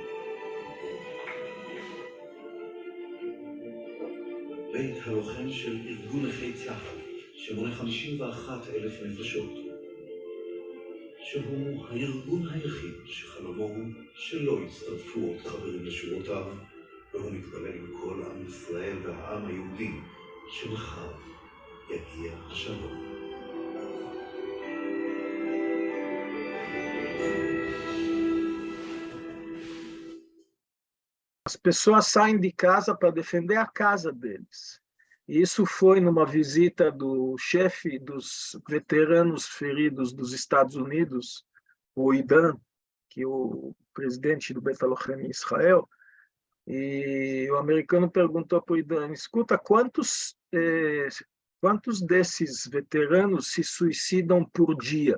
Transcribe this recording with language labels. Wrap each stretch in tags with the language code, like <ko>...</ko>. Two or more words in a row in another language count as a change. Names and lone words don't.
<he>בית הלוחם של ארגון נכי צה"ל, שמונה 51,000 נפשות, שהוא הארגון היחיד שחלומו הוא שלא יצטרפו עוד חברים לשורותיו, והוא מתפלל עם כל עם ישראל והעם היהודי שמחר יגיע השלום.</he> <pt>As pessoas saem de casa para defender a casa deles. E isso foi numa visita do chefe dos veteranos feridos dos Estados Unidos, o Idan, que é o presidente do Beit HaLochem em Israel, e o americano perguntou para o Idan, escuta, quantos desses veteranos se suicidam por dia?</pt>